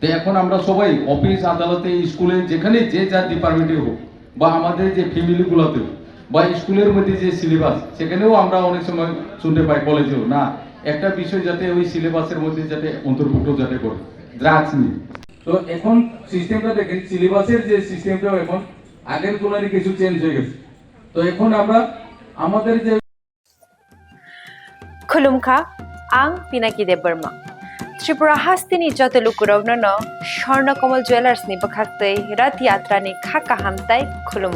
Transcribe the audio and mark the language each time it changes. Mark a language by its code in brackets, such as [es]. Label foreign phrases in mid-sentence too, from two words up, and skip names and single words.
[bn] এখন আমরা সবাই অফিস আদালতে স্কুলে যেখানে যে যার ডিপার্টমেন্টে হোক বা আমাদের যে ফ্যামিলিগুলোতে বা স্কুলের মধ্যে যে সিলেবাস সেখানেও আমরা অনেক সময় শুনতে পাই কলেজেও না একটা বিষয় যাতে ওই সিলেবাসের মধ্যে যাতে অন্তর্ভুক্ত যাতে করে ড্রাগস নিয়ে তো এখন সিস্টেমটা দেখেন সিলেবাসের যে সিস্টেমটাও এখন আগের তুলনায় কিছু চেঞ্জ হয়ে গেছে তো এখন আমরা আমাদের যে [trp] खुलुमखा आं पिनाकी देब बर्मा त्रिपुरा हास्तिनि जतलुकुरावनो स्वर्णकमल ज्वेलार्सनि बखाक्तै रथ यात्रानि खाका हामताय खुलुमु